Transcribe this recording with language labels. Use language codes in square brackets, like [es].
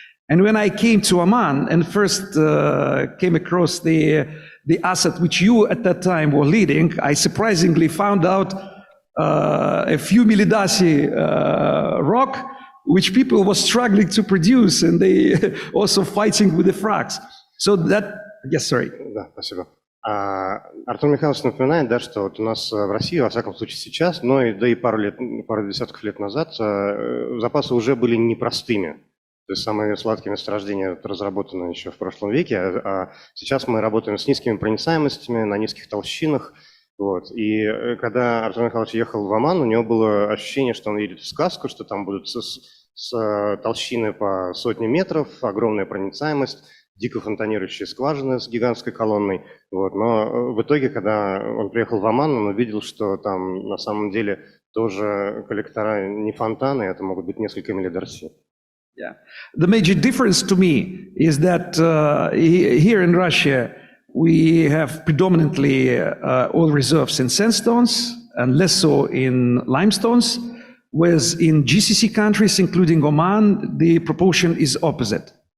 [en] And when I came to Oman and first came across the asset which you at that time were leading, I surprisingly found out a few millidasi rock, which people were struggling to produce, and they also fighting with the fracs. So that, yes, sorry. [ru] Да, спасибо. Артур Михайлович напоминает, да, что вот у нас в России, во всяком случае сейчас, но и пару десятков лет назад, запасы уже были непростыми. То есть самые сладкие месторождения разработаны еще в прошлом веке, а сейчас мы работаем с низкими проницаемостями, на низких толщинах. Вот. И когда Артем Михайлович ехал в Оман, у него было ощущение, что он едет в сказку, что там будут с толщины по сотни метров, огромная проницаемость, дико фонтанирующие скважины с гигантской колонной. Вот. Но в итоге, когда он приехал в Оман, он увидел, что там на самом деле тоже коллектора не фонтаны, это могут быть несколько миллидарсий. Yeah. [en] The major difference to me is that here in Russia, we have predominantly oil reserves in sandstones and less so in limestones, whereas in GCC countries, including Oman, the proportion is opposite.